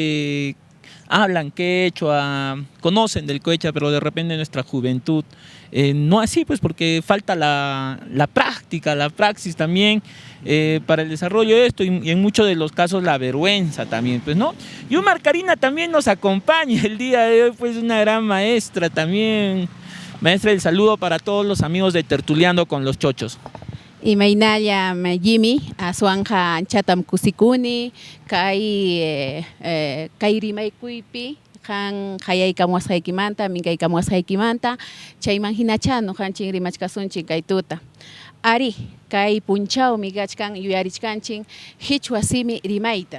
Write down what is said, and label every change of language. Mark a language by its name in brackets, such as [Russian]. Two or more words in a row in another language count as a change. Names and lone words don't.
[Spanish] Hablan quechua, conocen del quechua, pero de repente nuestra juventud no así, pues porque falta la práctica, la praxis también para el desarrollo de esto y en muchos de los casos la vergüenza también, pues, ¿no? Y Karina también nos acompaña el día de hoy, pues una gran maestra también. Maestra, el saludo para todos los amigos de Tertuleando con los Chochos. [Quechua] Imaynalla Jimmy, aswanja chatam kusikuni, kay rimaykuypi, han hayaykamuasqaykimanta, minkaykamuasqaykimanta, chayman hinachano hanchin rimachkasunchik kay tuta. Ari, kay punchawmi kachkan yuyarichkanchik Hichwa simi rimayta.